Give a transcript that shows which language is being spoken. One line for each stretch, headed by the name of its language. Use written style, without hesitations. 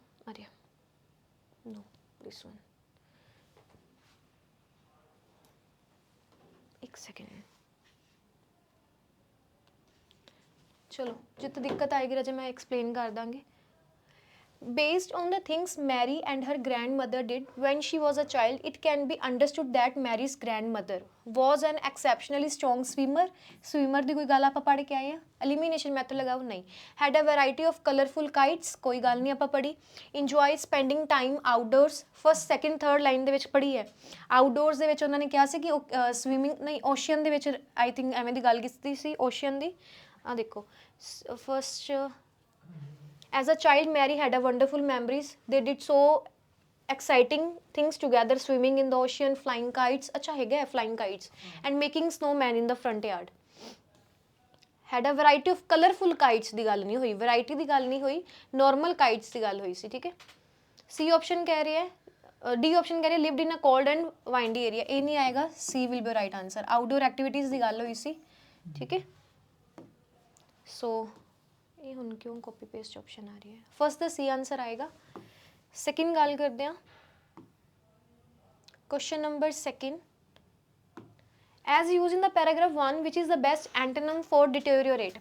Punjabi: ਅਰੇ ਨੋ this one, ਇੱਕ second, ਚਲੋ ਜਿੱਥੇ ਦਿੱਕਤ ਆਏਗੀ ਰਾਜੇ ਮੈਂ ਐਕਸਪਲੇਨ ਕਰ ਦਾਂਗੀ।
English: Based on the things Mary and her grandmother did when she was a child, it can be understood that Mary's grandmother was an exceptionally strong swimmer.
Punjabi: Swimmer ਦੀ ਕੋਈ ਗੱਲ ਆਪਾਂ ਪੜ੍ਹ ਕੇ ਆਏ ਹਾਂ। Elimination method ਲਗਾਓ ਨਹੀਂ।
English: Had a variety of colorful kites,
Punjabi: ਕੋਈ ਗੱਲ ਨਹੀਂ ਆਪਾਂ ਪੜ੍ਹੀ।
English: Enjoy spending time outdoors, first second third line
Punjabi: ਦੇ ਵਿੱਚ ਪੜ੍ਹੀ ਹੈ। Outdoors ਦੇ ਵਿੱਚ ਉਹਨਾਂ ਨੇ ਕਿਹਾ ਸੀ ਕਿ swimming ਨਹੀਂ, ocean ਦੇ ਵਿੱਚ I think ਐਵੇਂ ਦੀ ਗੱਲ ਕੀਤੀ ਸੀ ocean ਦੀ। ਆ ਦੇਖੋ
English: first as a child, Mary had a wonderful memories. They did so exciting things together, swimming in the ocean, flying kites.
Hindi: अच्छा है क्या
English: flying kites and making snowman in the front yard. Had a variety of colorful kites
Punjabi: ਦੀ ਗੱਲ ਨਹੀਂ ਹੋਈ, variety ਦੀ ਗੱਲ ਨਹੀਂ ਹੋਈ, normal kites ਦੀ ਗੱਲ ਹੋਈ ਸੀ।
Hindi: ठीक है, C option कह रही है, D option कह रही है
English: lived in a cold and windy area.
Hindi: ਇਹ नहीं आएगा,
English: C will be right answer.
Punjabi: Outdoor activities ਦੀ ਗੱਲ ਹੋਈ ਸੀ।
Hindi: ठीक है,
Punjabi: so ਇਹ ਹੁਣ ਕਿਉਂ ਕਾਪੀ ਪੇਸਟ ਆਪਸ਼ਨ ਆ ਰਹੀ ਹੈ। ਫਸਟ ਦਾ ਸੀ ਆਨਸਰ ਆਏਗਾ। ਸੈਕਿੰਡ ਗੱਲ ਕਰਦੇ ਹਾਂ,
English: Question number second, as use in the paragraph 1 ਵਿਚ is the best antonym for deteriorate.